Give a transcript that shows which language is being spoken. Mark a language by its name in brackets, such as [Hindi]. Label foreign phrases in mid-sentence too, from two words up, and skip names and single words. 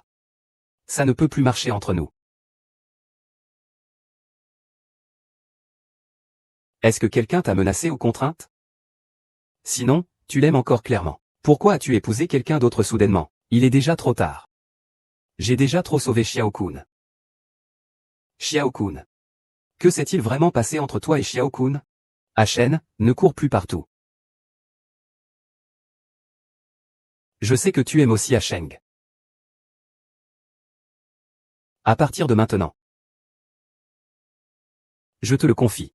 [French] Ça ne peut plus marcher entre nous. Est-ce que quelqu'un t'a menacé ou contrainte? Sinon, tu l'aimes encore clairement. Pourquoi as-tu épousé quelqu'un d'autre soudainement? Il est déjà trop tard. J'ai déjà trop sauvé Xiao-kun. Xiao-kun. Que s'est-il vraiment passé entre toi et Xiao-kun? Shen, ne cours plus partout. Je sais que tu aimes aussi Sheng. À partir de maintenant. Je te le confie.